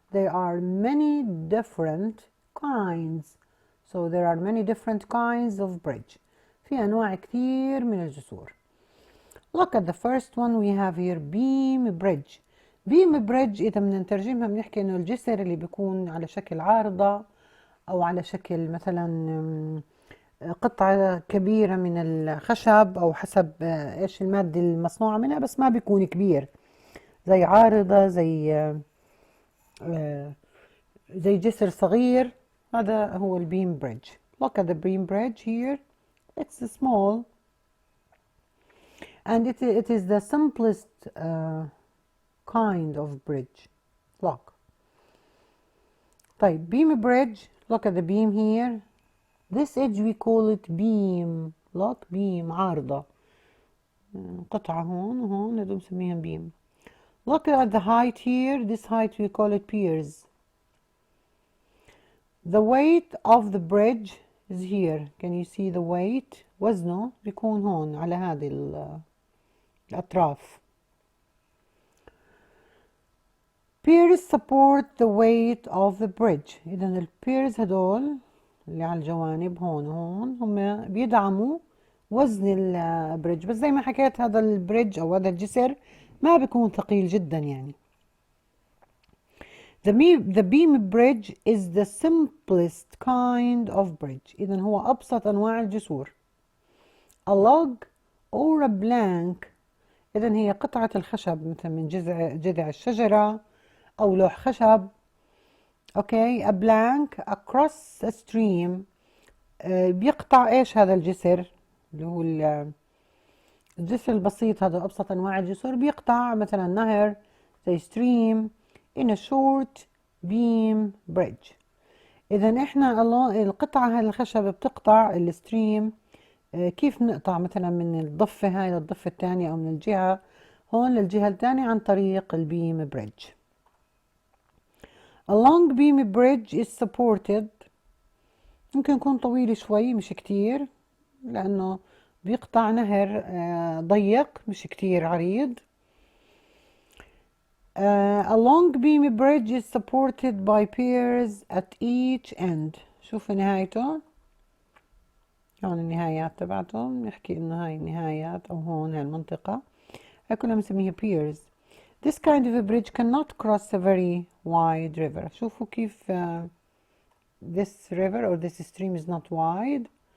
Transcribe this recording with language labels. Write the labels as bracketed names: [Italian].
[English] There are many different kinds. So there are many different kinds of bridge. [Arabic] في أنواع كثير من الجسور. [English] Look at the first one we have here, beam bridge. [Arabic] beam bridge إذا بدنا نترجمها بنحكي إنه الجسر اللي بيكون على شكل عارضة أو على شكل مثلا قطعة كبيرة من الخشب أو حسب إيش المادة المصنوعة منها، بس ما بيكون كبير، زي عارضة، زي جسر صغير. هذا هو البيم بريدج. [English] Look at the beam bridge here. It's small and it is the simplest kind of bridge. Look. [Arabic] طيب beam bridge. [English] Look at the beam here. This edge we call it beam. [Arabic] Look, beam عارضة، قطعة هون وهون هذول بنسميها beam. [English] Look at the height here. This height we call it piers. The weight of the bridge is here. Can you see the weight? [Arabic] وزنه بيكون هون على هذه الأطراف. [English] Piers support the weight of the bridge. [Arabic] إذا البيرز هدول اللي على الجوانب هون وهون هم بيدعموا وزن البريدج، بس زي ما حكيت هذا البريدج أو هذا الجسر ما بيكون ثقيل جدا يعني. [English] The beam bridge is the simplest kind of bridge. [Arabic] إذا هو أبسط أنواع الجسور. [English] A log or a plank. [Arabic] إذا هي قطعة الخشب مثلا من جذع الشجرة أو لوح خشب. [English] Okay, a plank across a stream. [Arabic] بيقطع إيش هذا الجسر اللي هو الجسر البسيط، هذا أبسط أنواع الجسور، بيقطع مثلا نهر زي [English] stream in a short beam bridge. [Arabic] إذا إحنا القطعة هاي الخشب بتقطع الستريم. كيف نقطع مثلا من الضفة هاي للضفة الثانية أو من الجهة هون للجهة الثانية؟ عن طريق البيم بريدج. [English] A long beam bridge is supported. [Arabic] ممكن يكون طويل شوي مش كتير، لأنه بيقطع نهر ضيق مش كتير عريض. [English] A long beam bridge is supported by piers at each end. [Arabic] شوف نهايته هون، النهايات تبعتهم، نحكي إنه هاي النهايات أو هون هاي المنطقة هاي كلها بنسميها piers. [English] This kind of a bridge cannot cross a very wide river. [Arabic] شوفوا كيف [English] this river or this stream is not wide.